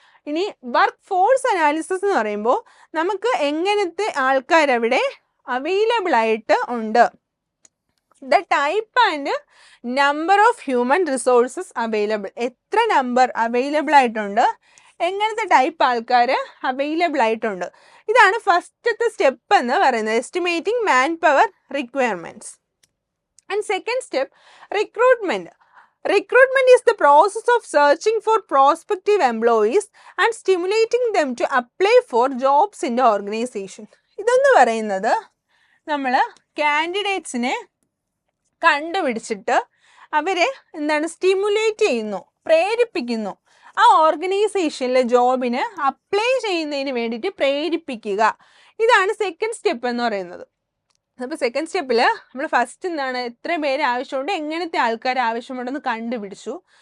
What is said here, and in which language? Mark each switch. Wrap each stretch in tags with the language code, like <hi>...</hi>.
<ml>ഇനി work force analysis എന്ന് പറയുമ്പോൾ നമുക്ക് എങ്ങനത്തെ ആൾക്കാരവിടെ അവൈലബിൾ ആയിട്ട് ഉണ്ട്,</ml> <en>the type and number of human resources available,</en> <ml>എത്ര നമ്പർ അവൈലബിൾ ആയിട്ടുണ്ട്, എങ്ങനത്തെ ടൈപ്പ് ആൾക്കാർ അവൈലബിൾ ആയിട്ടുണ്ട്. ഇതാണ് ഫസ്റ്റത്തെ സ്റ്റെപ്പ് എന്ന് പറയുന്നത്,</ml> <en>Estimating manpower requirements. And second step recruitment. Recruitment is the process of searching for prospective employees and stimulating them to apply for jobs in the organization.</en> <ml>ഇതെന്ന് പറയുന്നത് നമ്മൾ കാൻഡിഡേറ്റ്സിനെ കണ്ടുപിടിച്ചിട്ട് അവരെ എന്താണ് സ്റ്റിമുലേറ്റ് ചെയ്യുന്നു, പ്രേരിപ്പിക്കുന്നു, ആ ഓർഗനൈസേഷനിലെ ജോബിന് അപ്ലൈ ചെയ്യുന്നതിന് വേണ്ടിയിട്ട് പ്രേരിപ്പിക്കുക. ഇതാണ് സെക്കൻഡ് സ്റ്റെപ്പ് എന്ന് പറയുന്നത്. അപ്പോൾ സെക്കൻഡ് സ്റ്റെപ്പിൽ നമ്മൾ ഫസ്റ്റ് എന്താണ്, എത്ര പേര് ആവശ്യമുണ്ട്, എങ്ങനത്തെ ആൾക്കാർ ആവശ്യമുണ്ടെന്ന് കണ്ടുപിടിച്ചു.</ml>